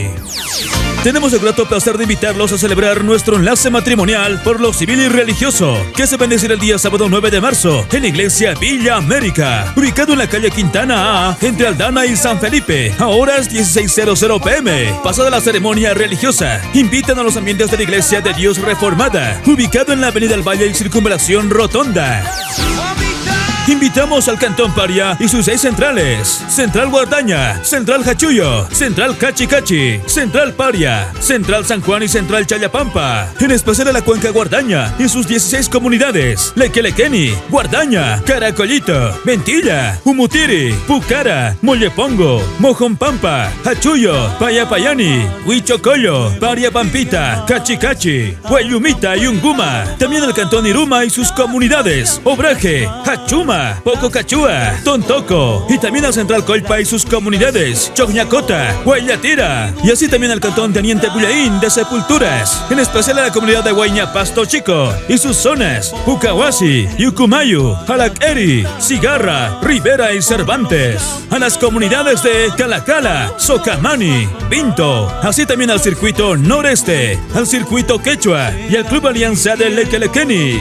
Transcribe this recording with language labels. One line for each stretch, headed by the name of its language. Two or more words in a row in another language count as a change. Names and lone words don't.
Spanish: Tenemos el grato placer de invitarlos a celebrar nuestro enlace matrimonial por lo civil y religioso, que se bendecirá el día sábado 9 de marzo en la iglesia Villa América, ubicado en la calle Quintana A, entre Aldana y San Felipe, a horas 16:00 p.m. Pasada la ceremonia religiosa, invitan a los ambientes de la iglesia de Dios Reformada, ubicado en la avenida El Valle y Circunvalación Rotonda. Invitamos al Cantón Paria y sus 6 centrales: Central Guardaña, Central Hachuyo, Central Cachicachi, Central Paria, Central San Juan y Central Chayapampa. En especial a la Cuenca Guardaña y sus 16 comunidades: Lequelequeni, Guardaña, Caracolito, Ventilla, Umutiri, Pucara, Mollepongo, Mojompampa, Hachuyo, Payapayani, Huichocollo, Paria Pampita, Cachicachi, Huayumita y Unguma. También el Cantón Iruma y sus comunidades: Obraje, Hachuma, Pococachua, Tontoco, y también al Central Colpa y sus comunidades: Chocñacota, Huayatira, y así también al Cantón Teniente Bullaín de Sepulturas, en especial a la comunidad de Huayña Pasto Chico y sus zonas: Ucahuasi, Yucumayu, Jalaqueri, Cigarra, Rivera y Cervantes, a las comunidades de Calacala, Socamani, Pinto, así también al Circuito Noreste, al Circuito Quechua y al Club Alianza de Lequelequeni.